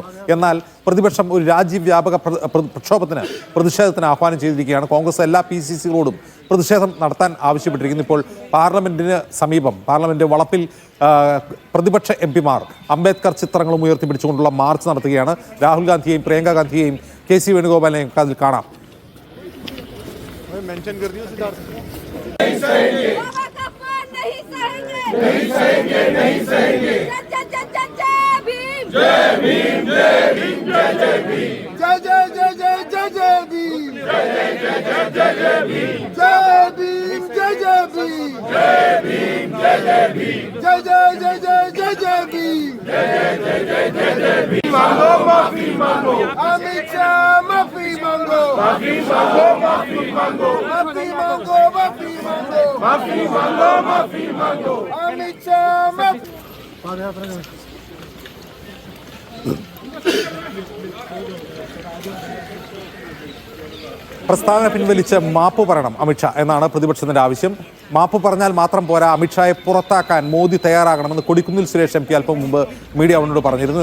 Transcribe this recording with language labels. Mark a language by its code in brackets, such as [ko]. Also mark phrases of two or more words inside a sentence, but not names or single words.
[ml] എന്നാൽ പ്രതിപക്ഷം ഒരു രാജ്യവ്യാപക പ്രതിഷേധത്തിന് ആഹ്വാനം ചെയ്തിരിക്കുകയാണ്. കോൺഗ്രസ് എല്ലാ PCCകളോടും പ്രതിഷേധം നടത്താൻ ആവശ്യപ്പെട്ടിരിക്കുന്നു. ഇപ്പോൾ പാർലമെന്റിന് സമീപം, പാർലമെന്റ് വളപ്പിൽ പ്രതിപക്ഷ MP മാർ അംബേദ്കർ ചിത്രങ്ങളും ഉയർത്തിപ്പിടിച്ചുകൊണ്ടുള്ള മാർച്ച് നടത്തുകയാണ്. രാഹുൽ ഗാന്ധിയെയും പ്രിയങ്ക ഗാന്ധിയെയും KC വേണുഗോപാലിനെയും അതിൽ കാണാം. [hi] मेंशन कर दिया सिद्धार्थ। नहीं सहेंगे, नहीं सहेंगे, नहीं सहेंगे। जय भीम, जय भीम, जय भीम, जय भीम, जय जय जय जय जय जय भीम, जय जय जय जय जय भीम, जय भीम, जय जय भीम, जय भीम, जय भीम, जय जय जय जय जय जय भीम, जय जय जय जय भीम। मांगो माफी मांगो, अमित शाह माफी मांगो, माफी मांगो, माफी मांगो, माफी मांगो, माफी मांगो, माफी मांगो, माफी मांगो। अमित शाह माफी। [ml] പ്രസ്താവന പിൻവലിച്ച് മാപ്പ് പറയണം അമിത്ഷാ എന്നാണ് പ്രതിപക്ഷത്തിന്റെ ആവശ്യം. മാപ്പ് പറഞ്ഞാൽ മാത്രം പോരാ, അമിത്ഷായെ പുറത്താക്കാൻ മോദി തയ്യാറാകണമെന്ന് കൊടിക്കുന്നിൽ സുരേഷ് MP അല്പം മുമ്പ് മീഡിയ വണ്ണോട് പറഞ്ഞിരുന്നു.